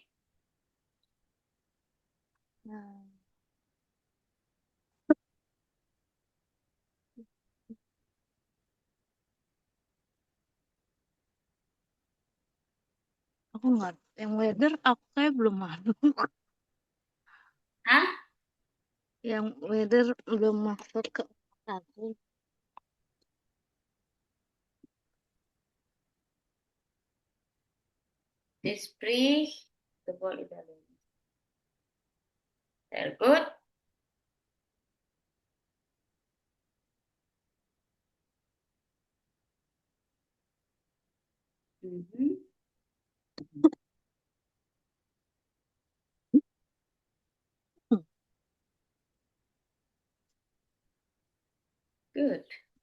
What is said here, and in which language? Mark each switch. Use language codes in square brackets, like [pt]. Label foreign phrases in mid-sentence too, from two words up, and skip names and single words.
[id] Nah, aku nggak. Yang weather aku kayak belum masuk. Hah? Yang weather belum masuk ke aku. [de] Die spricht sowohl Italienisch. Sehr gut. Mhm. [en] Good.